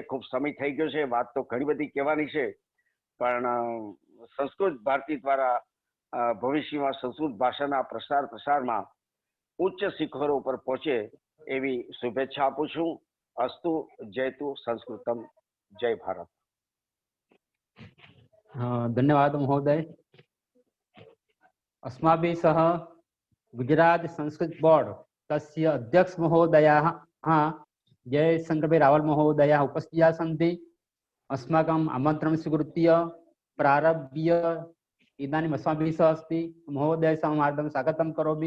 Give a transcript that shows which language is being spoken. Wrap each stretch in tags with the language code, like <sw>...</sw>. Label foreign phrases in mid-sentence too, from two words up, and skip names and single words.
<gu>ખૂબ સમય થઈ ગયો છે, વાત તો ઘણી બધી કહેવાની છે, પણ સંસ્કૃત ભારતી દ્વારા ભવિષ્યમાં સંસ્કૃત ભાષાના પ્રસારમાં ઉચ્ચ શિખરો ઉપર પહોંચે એવી શુભેચ્છા આપું છું।</gu> <sa>अस्तु जयतु संस्कृतम्। जय भारत। धन्यवाद महोदय। अस्माभिः सह गुजरात संस्कृत बोर्ड तस्य अध्यक्ष महोदयाः जयशंकर रावल महोदयाः उपस्थिताः सन्ति। अस्माकम् आमन्त्रणं स्वीकृत्य प्रारभ्य इदानीम् अस्माभिः सह अस्ति महोदयस्य हार्दं स्वागतं करोमि।</sa>